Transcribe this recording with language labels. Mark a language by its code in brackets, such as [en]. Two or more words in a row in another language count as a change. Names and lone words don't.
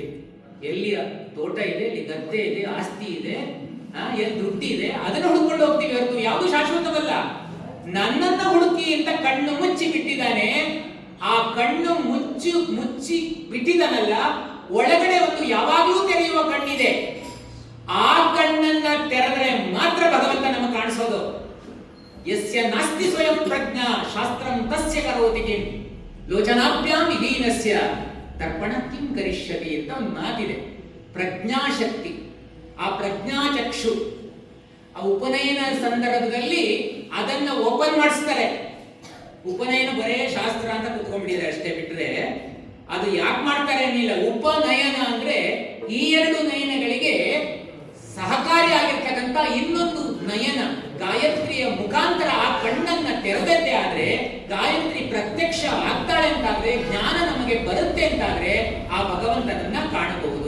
[kn] ಎಲ್ಲಿ ತೋಟ ಇದೆ, ಎಲ್ಲಿ ಗದ್ದೆ ಇದೆ, ಆಸ್ತಿ ಇದೆ, ಎಲ್ಲಿ ದುಡ್ಡಿದೆ, ಅದನ್ನು ಹುಡುಕೊಂಡು ಹೋಗ್ತೀವಿ ಹೊರತು ಯಾವುದು ಶಾಶ್ವತವಲ್ಲ. ನನ್ನನ್ನ ಹುಡುಕಿ ಅಂತ ಕಣ್ಣು ಮುಚ್ಚಿ ಬಿಟ್ಟಿದ್ದಾನೆ. ಆ ಕಣ್ಣು ಮುಚ್ಚಿ ಬಿಟ್ಟಿದ್ದಾನಲ್ಲ, ಒಳಗಡೆ ಒಂದು ಯಾವಾಗಲೂ ತೆರೆಯುವ ಕಣ್ಣಿದೆ. ಆ ಕಣ್ಣನ್ನ ತೆರೆದ್ರೆ ಮಾತ್ರ ಭಗವಂತ ನಮಗೆ ಕಾಣಿಸೋದು. [sa] ಯಸ್ಯ ನಾಸ್ತಿ ಸ್ವಯಂ ಪ್ರಜ್ಞಾ ಶಾಸ್ತ್ರಂ ತಸ್ಯ ಕರೋತಿ ಕಿಂ ಲೋಚನಾಭ್ಯಾಂ ವಿಹೀನಸ್ಯ ತರ್ಪಣ ಕಿಂ ಕರಿಷ್ಯತಿ [kn] ಅಂತ ಒಂದು ಮಾತಿದೆ. ಪ್ರಜ್ಞಾಶಕ್ತಿ, ಆ ಪ್ರಜ್ಞಾಚಕ್ಷು, ಆ ಉಪನಯನ ಸಂದರ್ಭದಲ್ಲಿ ಅದನ್ನ ಓಪನ್ ಮಾಡಿಸ್ತಾರೆ. ಉಪನಯನ ಬರೇ ಶಾಸ್ತ್ರ ಅಂತ ಕೂತ್ಕೊಂಡ್ಬಿಟ್ಟಿದ್ದಾರೆ ಅಷ್ಟೇ, ಬಿಟ್ರೆ ಅದು ಯಾಕೆ ಮಾಡ್ತಾರೆ ಅನ್ನಿಲ್ಲ. ಉಪನಯನ ಅಂದ್ರೆ ಈ ಎರಡು ನಯನಗಳಿಗೆ ಸಹಕಾರಿಯಾಗಿರ್ತಕ್ಕಂಥ ಇನ್ನೊಂದು ನಯನ, ಗಾಯತ್ರಿಯ ಮುಖಾಂತರ ಆ ಕಣ್ಣನ್ನ ತೆರೆದದ್ದೇ ಆದ್ರೆ, ಗಾಯತ್ರಿ ಪ್ರತ್ಯಕ್ಷ ಆಗ್ತಾಳೆ ಅಂತಾದ್ರೆ, ಜ್ಞಾನ ನಮಗೆ ಬರುತ್ತೆ ಅಂತಾದ್ರೆ ಆ ಭಗವಂತನನ್ನ ಕಾಣಬಹುದು.